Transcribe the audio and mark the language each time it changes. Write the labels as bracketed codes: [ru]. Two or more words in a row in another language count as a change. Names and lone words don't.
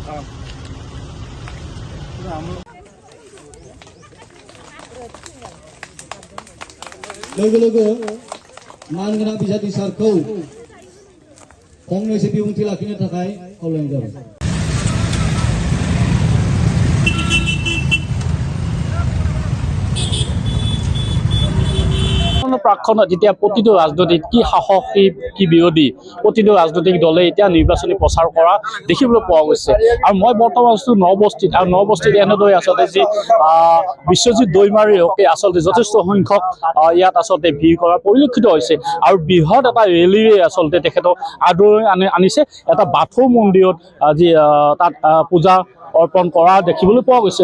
[brx] Logo मान गोनां बिजाथि सारखौ फंनैसो बिबुंथि लाखिनो थाखाय खावलायनाय जाबाय। [as] প্ৰাক্ষণত যেতিয়া প্ৰতিটো ৰাজনৈতিক কি শাসক কি বিৰোধী প্ৰতিটো ৰাজনৈতিক দলে এতিয়া নিৰ্বাচনী প্ৰচাৰ কৰা দেখিবলৈ পোৱা গৈছে আৰু মই বৰ্তমান আছো নৱবস্তিত আৰু নৱবস্তিত এনেদৰে আচলতে যি বিশ্বজিৎ দৈমাৰীকে আচলতে যথেষ্ট সংখ্যক ইয়াত আচলতে ভিৰ কৰা পৰিলক্ষিত হৈছে আৰু বৃহৎ এটা ৰেলীৰে আচলতে তেখেতক আদৰণি আনিছে এটা বাথৌ মন্দিৰত যি তাত পূজা অৰ্পণ কৰা দেখিবলৈ পোৱা গৈছে।